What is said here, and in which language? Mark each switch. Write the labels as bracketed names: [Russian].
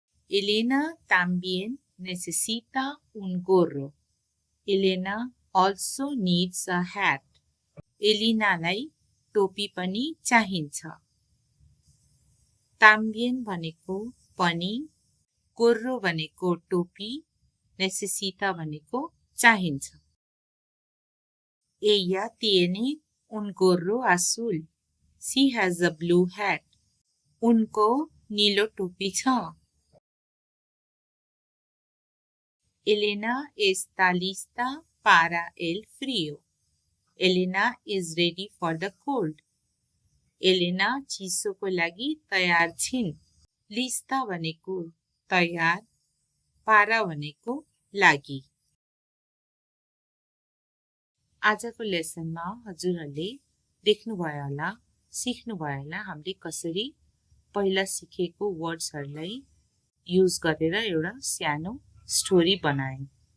[Spanish] Elena también necesita un gorro. [English] Elena also needs a hat. [Nepali] एलिनालाई टोपी पनि चाहिन्छ। También भनेको पनि, gorro भनेको टोपी, necesita भनेको चाहिन्छ। [Spanish] Ella tiene un gorro azul. [English] She has a blue hat. [Nepali] उनको नीलो टोपी छ। [Spanish] Elena está lista para el frío. [English] Elena is ready for the cold. [Nepali] Elena चिसोको लागि तयार छिन्। लिस्ता भनेको तयार, para भनेको लागि। आजको लेसनमा हजुरहरूले देख्नुभयो होला, सिक्नुभयो होला हामीले कसरी पहिला सिकेको वर्ड्सहरूलाई युज गरेर एउटा सानो स्टोरी बनायौं।